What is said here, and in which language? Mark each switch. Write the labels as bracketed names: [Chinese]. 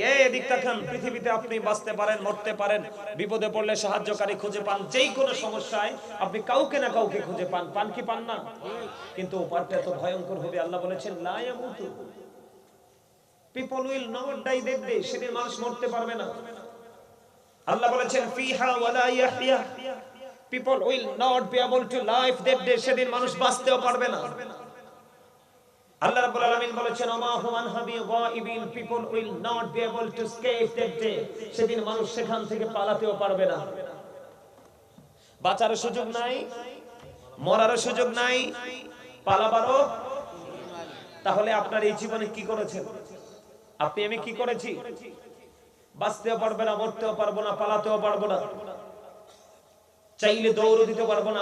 [Bangla] এই এদিক তাকান, পৃথিবীতে আপনি বাঁচতে পারেন, মরতে পারেন, বিপদে পড়লে সাহায্যকারী খুঁজে পান, যেই কোনো সমস্যায় আপনি কাউকে না কাউকে খুঁজে পান। পান কি পান না? কিন্তু উপারটা এত ভয়ঙ্কর হবে। আল্লাহ বলেছেন [Arabic] লা ইয়ামুতু, [English] People will not die that day. [Bangla] সেদিন মানুষ মরতে পারবে না। আল্লাহ বলেছেন [Arabic] ফিহা ওয়ালা ইয়াহইয়া, [English] people will not be able to live that day। [Bangla] সেদিন মানুষ বাঁচতেও পারবে না। আল্লাহ রাব্বুল আলামিন বলেছেন [Arabic] ওমা হুম আনহা বিগাইবিন, [English] people will not be able to escape that day। [Bangla] সেদিন মানুষ সেখান থেকে পালাতেও পারবে না। বাঁচার সুযোগ নাই, মরার সুযোগ নাই, পালাবারও। তাহলে আপনার এই জীবনে কি করেছেন? আপনি আমি কি করেছি? বাঁচতেও পারবে না, মরতেও পারবো না, পালাতেও পারবো না, চাইলে দৌড় দিতে পারবো না।